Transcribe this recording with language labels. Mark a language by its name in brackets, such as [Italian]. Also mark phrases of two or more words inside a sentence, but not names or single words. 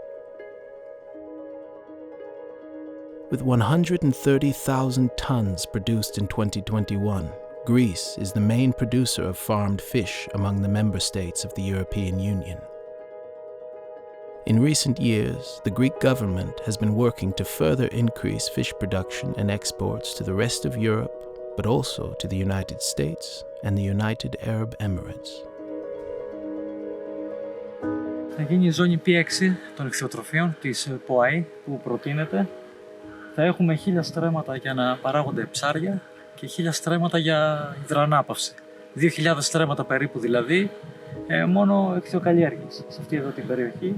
[English] With 130,000 tons produced in 2021, Greece is the main producer of farmed fish among the member states of the European Union. In recent years, the Greek government has been working to further increase fish production and exports to the rest of Europe, but also to the United States and the United Arab Emirates. [Greek] Θα γίνει η ζώνη P6 των ηχθειοτροφίων της ΠΟΑΗ που προτείνεται. Θα έχουμε 1.000 στρέμματα για να παράγονται ψάρια και 1.000 στρέμματα για υδροανάπαυση. 2.000 στρέμματα περίπου δηλαδή, μόνο ηχθειοκαλλιέργειες σε αυτή εδώ την περιοχή.